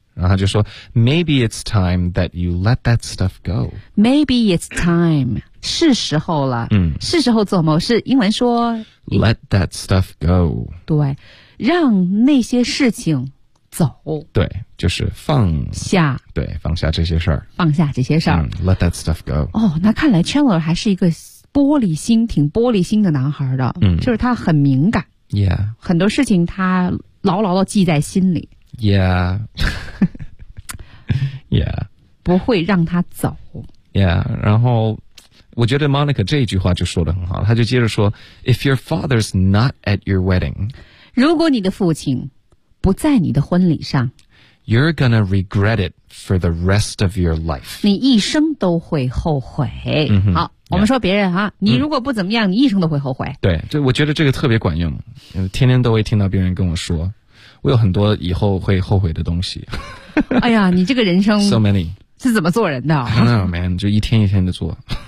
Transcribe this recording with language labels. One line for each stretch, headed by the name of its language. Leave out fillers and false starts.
Chinese: 然后他就说
English: Maybe it's time that you let that stuff go. Maybe it's time.
Chinese: 是时候了、是时候做某事，英文说
English: Let that stuff go.
Chinese: 对，让那些事情走。对，就是放下。对，放下这些事儿。放下这些事儿。
English: Let that stuff go.
Chinese: 哦，那看来 Chandler 还是一个玻璃心，挺玻璃心的男孩的。就是他很敏感。
English: Yeah.
Chinese: 很多事情他牢牢地记在心里。
English: Yeah. Yeah.
Chinese: 不会让他走。 Yeah, 然后我觉得 Monica 这一句话就说得很好，他就接着说
English: If your father's not at your wedding,
Chinese: 如果你的父亲不在你的婚礼上
English: You're gonna regret it for the rest of your life.
Chinese: 你一生都会后悔。好、我们说别人啊，你如果不怎么样、你一生都会后悔。对，就我觉得这个特别管用，天天都会听到别人跟我说我有很多以后会后悔的东西。哎呀，你这个人生
English: So many
Chinese: 是怎么做人的
English: I don't know man,
Chinese: 就一天一天的做。